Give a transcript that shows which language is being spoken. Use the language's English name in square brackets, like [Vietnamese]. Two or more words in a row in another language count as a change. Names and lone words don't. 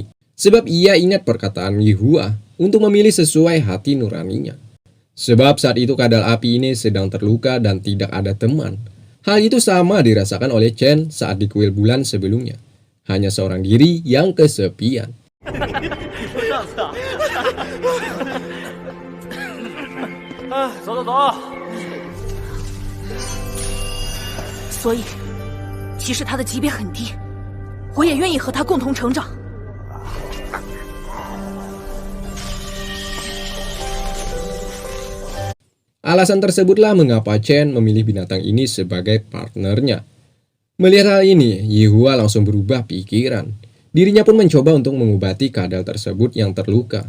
[Indonesian] Sebab ia ingat perkataan Yihua untuk memilih sesuai hati nuraninya. Sebab saat itu kadal api ini sedang terluka dan tidak ada teman. Hal itu sama dirasakan oleh Chen saat di kuil bulan sebelumnya. Hanya seorang diri yang kesepian. [Chinese] 走走走。所以，其实他的级别很低，我也愿意和他共同成长。 [Indonesian] Alasan tersebutlah mengapa Chen memilih binatang ini sebagai partnernya. Melihat hal ini, Yihua langsung berubah pikiran. Dirinya pun mencoba untuk mengobati kadal tersebut yang terluka.